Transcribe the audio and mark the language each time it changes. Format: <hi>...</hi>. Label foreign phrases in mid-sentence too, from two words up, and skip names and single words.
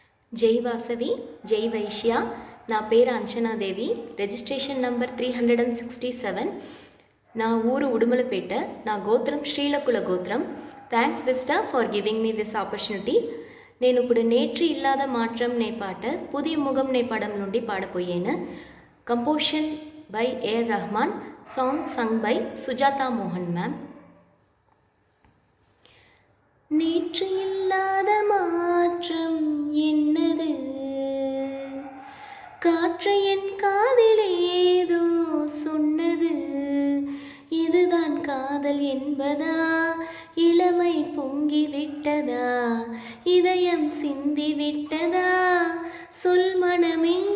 <ta>ஜெய் வாசவி, ஜெய் வைஷ்யா. நான் பேர் அஞ்சனா தேவி. ரெஜிஸ்ட்ரேஷன் நம்பர் 367. நான் ஊர் உடுமலைப்பேட்டை.</ta> <te>நான் గోత్రం శ్రీలకుల గోత్రం.</te> <en>Thanks Vista for giving me this opportunity.</en> <te>నేను ఇప్పుడు నేట్రి ఇల్లాద మాత్రం నే పాట పుది ముఖం నే పడం నుండి పాడపోయాను.</te> <en>Composition by AR Rahman, song sung by Sujatha Mohan ma'am.</en> <ta>நேற்று இல்லாத மாற்றம் என்னது, காற்று என் காதில் ஏதோ சொன்னது. இதுதான் காதல் என்பதா, இளமை பொங்கி விட்டதா, இதயம் சிந்தி விட்டதா, சொல் மனமே.</ta>